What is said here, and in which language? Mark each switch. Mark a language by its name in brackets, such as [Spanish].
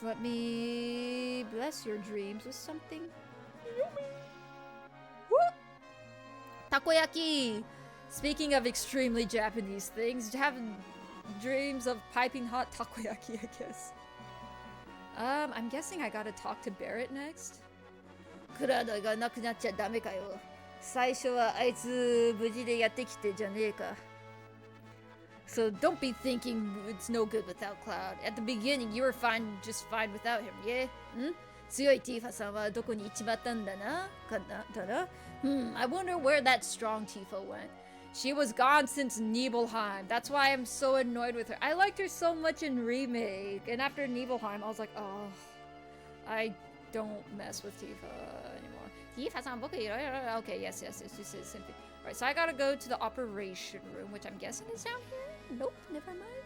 [English] Let me bless your dreams with something. Takoyaki! Speaking of extremely Japanese things, have dreams of piping hot takoyaki, I guess. I'm guessing I gotta talk to Barrett next. [Japanese] クラウドがなくなっちゃダメかよ。最初はあいつ無事でやってきてじゃねえか。 [English] So don't be thinking it's no good without Cloud. At the beginning, you were just fine without him, yeah? [Japanese] 強いティファさんはどこに行っちまったんだな？かな？だな？ [English] I wonder where that strong Tifa went. She was gone since Nibelheim. That's why I'm so annoyed with her. I liked her so much in Remake. And after Nibelheim, I was like, oh, I don't mess with Tifa anymore. Tifa-san, okay, yes, it's just the same thing. Alright, so I gotta go to the operation room, which I'm guessing is down here? Nope, never mind.